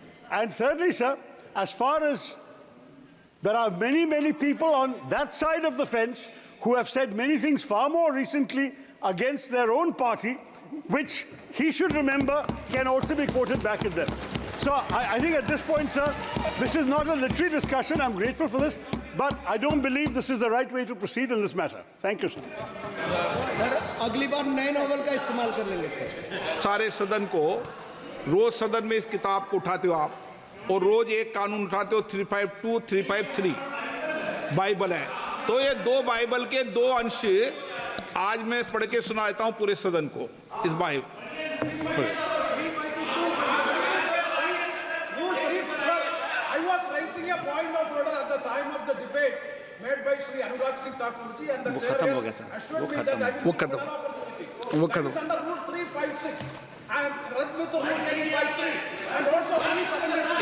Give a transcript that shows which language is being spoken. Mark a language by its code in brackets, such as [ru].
[en] And thirdly, sir, as far as there are many, many people on that side of the fence who have said many things far more recently against their own party, which he should remember can also be quoted back at them. So I think at this point, sir, this is not a literary discussion. I'm grateful for this, but I don't believe this is the right way to proceed in this matter. Thank you, sir. [hi] Sir अगली बार नए novel का इस्तेमाल कर लेंगे sir. सारे सदन को रोज सदन में इस किताब को उठाते हो आप, और रोज एक कानून उठाते हो 352, 353 बाइबल है। तो ये दो बाइबल के दो अंश आज मैं पढ़ के सुनाता हूँ पूरे सदन को इस Bible. [en] I was raising a point of order at the time of the debate made by Sri Anurag Singh Thakur ji, and the chair has assured me that I will give an opportunity. That is under Rule 356 and read with Rule 353 and also Rule 76.